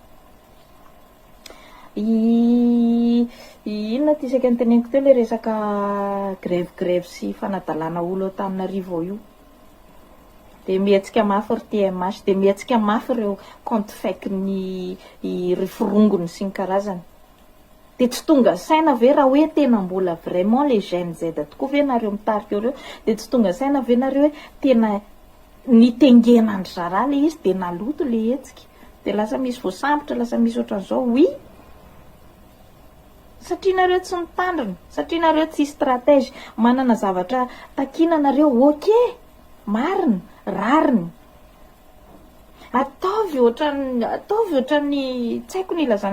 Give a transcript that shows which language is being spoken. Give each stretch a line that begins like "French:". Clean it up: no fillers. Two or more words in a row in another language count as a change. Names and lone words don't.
Malagasy: inona ty isaky ny teneniko teo le resaka grève sy fanadalana olo Antananarivo io de mihetsika mafy ry TMH de mihetsika mafy ireo compte fake ny rifirongony sy ny karazany de tsy tonga saina ve raha hoe tena mbola
French: vraiment les jeunes Z
Malagasy: tokoa ve nareo mitarika reo de tsy tonga saina ve nareo hoe tena nitengenandry zara le izy de naloto le hetsika de lasa misy voasambotra lasa misy ohatran'izao oui satria nareo tsy mitandrina satria nareo tsy stratégie manana zavatra takina nareo ok marina rariny ataovy ohatran'ny tsy haiko ny ilazana